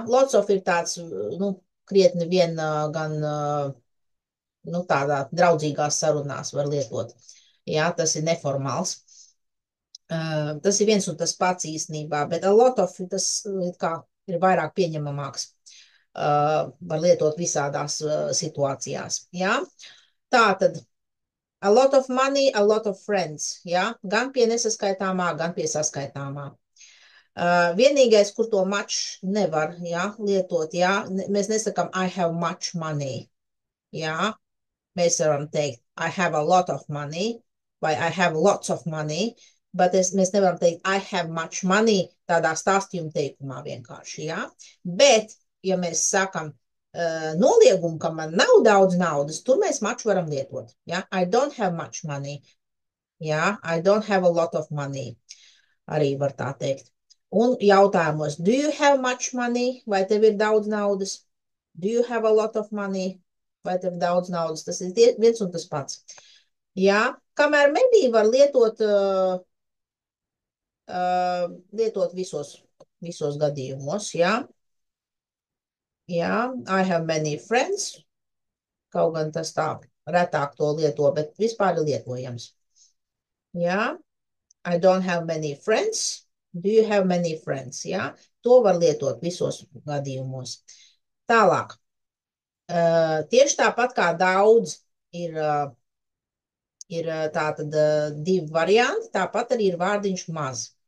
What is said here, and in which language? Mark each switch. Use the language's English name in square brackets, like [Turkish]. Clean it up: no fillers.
[Latvian] Lots of ir tāds, nu, krietni vien gan, nu, tādā draudzīgās sarunās var lietot. Jā, tas ir neformāls. Tas ir viens un tas pats īstenībā, bet [English] a lot of [Latvian] tas kā ir vairāk pieņemamāks. Var lietot visādās situācijās. Ja? Tātad, [English] a lot of money, a lot of friends. [Latvian] Ja? Gan pie nesaskaitāmā, gan pie saskaitāmā. Vienīgais, kur to much nevar, ja, lietot, ja? Mēs nesakam [English] I have much money. [Latvian] Ja? Mēs varam teikt [English] I have a lot of money vai I have lots of money. [Latvian] Bet mēs nevaram teikt, [English] I have much money, [Latvian] tādā stāstījuma teikumā vienkārši, jā. Bet, ja mēs sakam noliegumu, ka man nav daudz naudas, tur mēs much varam lietot, jā. [English] I don't have much money, jā. I don't have a lot of money, [Latvian] arī var tā teikt. Un jautājumos, [English] do you have much money, [Latvian] vai tev ir daudz naudas? [English] Do you have a lot of money, [Latvian] vai tev ir daudz naudas? Tas ir viens un tas pats. Jā, kamēr medī var lietot visos gadījumos, jā. Jā, [English] I have many friends, [Latvian] kaut gan tas tā retāk to lieto, bet vispār ir lietojams. [English] Jā, I don't have many friends, do you have many friends, jā. [Latvian] To var lietot visos gadījumos. Tālāk, tieši tāpat kā daudz ir tātad divi varianti, tāpat arī ir vārdiņš maz.